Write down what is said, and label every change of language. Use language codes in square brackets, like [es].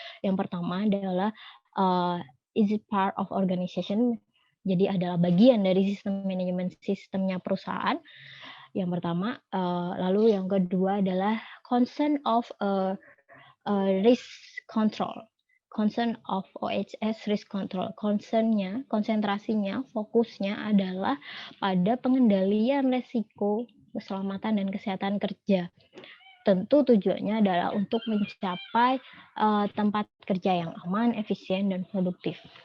[id] Yang pertama adalah [en] is it part of organization? [id] Jadi adalah bagian dari sistem manajemen sistemnya perusahaan. Yang pertama, lalu yang kedua adalah [en] concern of risk control. Concern of OHS risk control. [id] Konsentrasinya, fokusnya adalah pada pengendalian resiko keselamatan dan kesehatan kerja. Tentu tujuannya adalah untuk mencapai tempat kerja yang aman, efisien, dan produktif.